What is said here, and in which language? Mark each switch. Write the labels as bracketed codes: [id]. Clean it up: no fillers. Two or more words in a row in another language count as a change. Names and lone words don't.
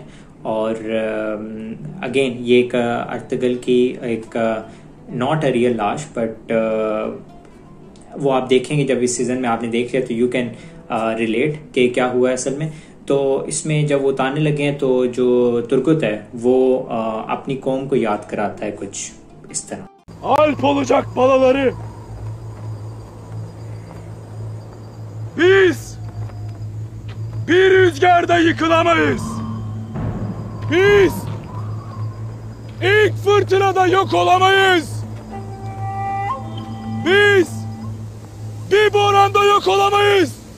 [ur] اور اگین یہ ایک ارطغرل کی ایک [en] not a real [ur] لاش، بٹ وہ آپ دیکھیں گے جب اس سیزن میں آپ نے دیکھ لیا تو [en] you can relate [ur] کہ کیا ہوا ہے اصل میں. تو اس میں جب وہ اتارنے لگے ہیں تو جو ترگت ہے وہ اپنی قوم کو یاد کراتا ہے کچھ اس طرح. [tr] Alp olacak balaları. Biz bir rüzgarda yıkılamayız. Biz ilk fırtınada yok olamayız. Biz bir boranda yok olamayız.